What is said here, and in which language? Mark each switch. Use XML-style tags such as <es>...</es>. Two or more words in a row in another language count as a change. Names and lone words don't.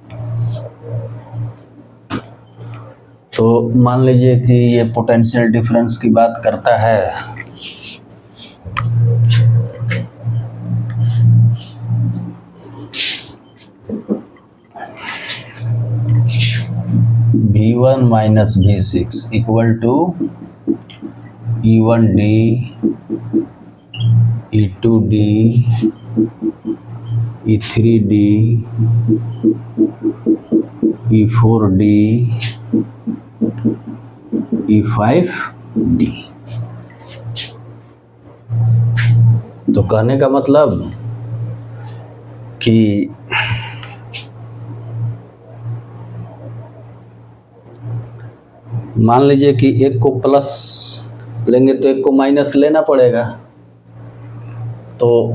<hi>तो मान लीजिए कि ये</hi> <en>potential difference</en> <hi>की बात करता है,</hi> <en>V1 minus V6 equal to E1D, E2D, E3D, E4D, E5D।</en> <hi>तो कहने का मतलब कि मान लीजिए कि एक को प्लस लेंगे तो एक को माइनस लेना पड़ेगा, तो</hi>